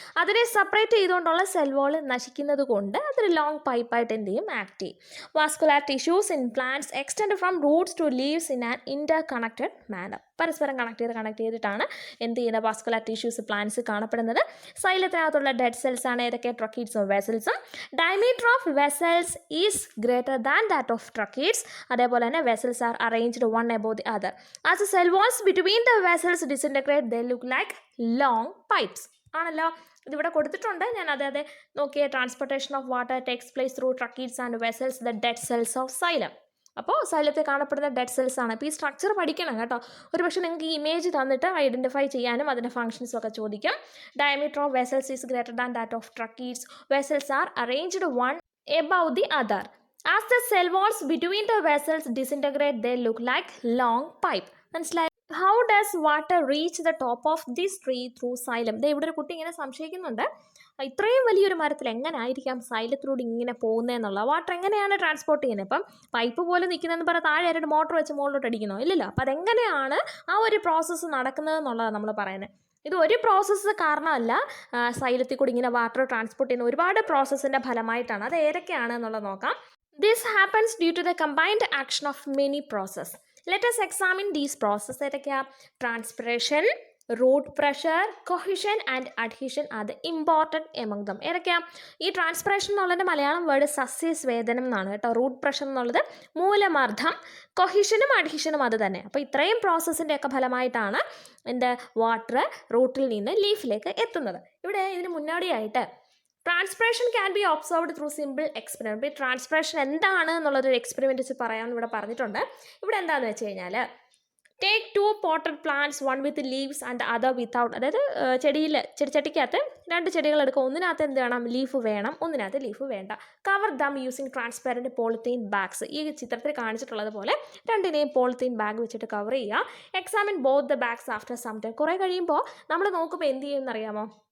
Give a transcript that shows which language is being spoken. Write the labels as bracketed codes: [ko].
[ml] അതിനെ സെപ്പറേറ്റ് ചെയ്തുകൊണ്ടുള്ള cell wall നശിക്കുന്നത് കൊണ്ട് അതൊരു ലോങ് പൈപ്പായിട്ട് എന്ത് ചെയ്യും? ആക്ട് ചെയ്യും. [en] Vascular tissues in plants extend from roots to leaves in an interconnected manner. [ml] പരസ്പരം കണക്ട് ചെയ്തിട്ടാണ് എന്ത് ചെയ്യുന്ന വാസ്കുലാർ ടിഷ്യൂസ് പ്ലാന്റ്സ് കാണപ്പെടുന്നത്. സൈലത്തിനകത്തുള്ള ഡെഡ് സെൽസ് ആണ് ഏതൊക്കെ? ട്രക്കീഡ്സും വെസൽസും. [en] Diameter of of vessels is greater than that of tracheids. [ml] അതേപോലെ തന്നെ [en] vessels are arranged one above the other. As the cell walls between the vessels disintegrate, they look like long pipes. [ml] ആണല്ലോ, ഇതിവിടെ കൊടുത്തിട്ടുണ്ട്. ഞാൻ അതെ നോക്കിയ [en] Transportation of water takes place through tracheids and vessels the dead cells of xylem. [ml] അപ്പോൾ സൈലത്തിൽ കാണപ്പെടുന്ന dead cells ആണ്. അപ്പോൾ ഈ സ്ട്രക്ചർ പഠിക്കണം കേട്ടോ. ഒരു പക്ഷേ നിങ്ങൾക്ക് ഈ ഇമേജ് തന്നിട്ട് ഐഡൻറ്റിഫൈ ചെയ്യാനും അതിൻ്റെ ഫംഗ്ഷൻസും ഒക്കെ ചോദിക്കും. [en] Diameter of vessels is greater than that of tracheids. Vessels are arranged one above the other. As the cell walls between the vessels disintegrate they look like long pipe. [ml] മനസ്സിലായി? [en] How does water reach the top of this tree through xylem? [ml] ദേ ഇവിടെ ഒരു കുട്ടി ഇങ്ങനെ സംശയിക്കുന്നുണ്ട്, ഇത്രയും വലിയൊരു മരത്തിൽ എങ്ങനെ ആയിരിക്കാം സൈലത്തിലൂടെ ഇങ്ങനെ പോകുന്നതെന്നുള്ള. വാട്ടർ എങ്ങനെയാണ് ട്രാൻസ്പോർട്ട് ചെയ്യുന്നത്? ഇപ്പം പൈപ്പ് പോലെ നിൽക്കുന്നതെന്ന് പറഞ്ഞാൽ താഴെ ആരുടെ മോട്ടർ വെച്ച് മുകളിലോട്ട് അടിക്കണോ? ഇല്ലല്ലോ. അപ്പോൾ അതെങ്ങനെയാണ് ആ ഒരു പ്രോസസ്സ് നടക്കുന്നത് എന്നുള്ളതാണ് നമ്മൾ പറയുന്നത്. ഇത് ഒരു പ്രോസസ്സ് കാരണമല്ല, സൈലത്തിൽ കൂടി ഇങ്ങനെ വാട്ടർ ട്രാൻസ്പോർട്ട് ചെയ്യുന്ന ഒരുപാട് പ്രോസസ്സിൻ്റെ ഫലമായിട്ടാണ്. അത് ഏതൊക്കെയാണ് എന്നുള്ളത് നോക്കാം. [en] This happens due to the combined action of many processes. Let us examine these processes. [ml] ഏതൊക്കെയാ? [en] Transpiration, root pressure, cohesion and adhesion are the important among them. [ml] ഏതൊക്കെയാ? ഈ ട്രാൻസ്പിറേഷൻ എന്നുള്ളതിൻ്റെ മലയാളം വേർഡ് സസ്യസ്വേദനം എന്നാണ് കേട്ടോ. റൂട്ട് പ്രഷർ എന്നുള്ളത് മൂലമർദ്ദം, കൊഹിഷനും അഡ്ഹീഷനും അത് തന്നെ. അപ്പോൾ ഇത്രയും പ്രോസസ്സിൻ്റെ ഒക്കെ ഫലമായിട്ടാണ് എൻ്റെ വാട്ടർ റൂട്ടിൽ നിന്ന് ലീഫിലേക്ക് എത്തുന്നത്. ഇവിടെ ഇതിന് മുന്നോടിയായിട്ട് [en] Transpiration can be observed through simple experiment. [ml] ഇപ്പോൾ ട്രാൻസ്പിറേഷൻ എന്താണ് എന്നുള്ളൊരു എക്സ്പെരിമെൻറ്റ് വെച്ച് പറയാമെന്ന് ഇവിടെ പറഞ്ഞിട്ടുണ്ട്. ഇവിടെ എന്താണെന്ന് വെച്ച് കഴിഞ്ഞാൽ, [en] Take 2 potted plants, one with leaves and the other without. [ml] അതായത് ചെടിച്ചട്ടിക്കകത്ത് 2 ചെടികൾ എടുക്കുക. ഒന്നിനകത്ത് എന്ത് വേണം? ലീഫ് വേണം, ഒന്നിനകത്ത് ലീഫ് വേണ്ട. [en] Cover them using transparent polythene bags. [ml] ഈ ചിത്രത്തിൽ കാണിച്ചിട്ടുള്ളത് പോലെ 2നെയും പോളിത്തീൻ ബാഗ് വെച്ചിട്ട് കവർ ചെയ്യുക. [en] Examine both the bags after some time. [ml] കുറേ കഴിയുമ്പോൾ നമ്മൾ നോക്കുമ്പോൾ എന്ത് ചെയ്യുമെന്നറിയാമോ?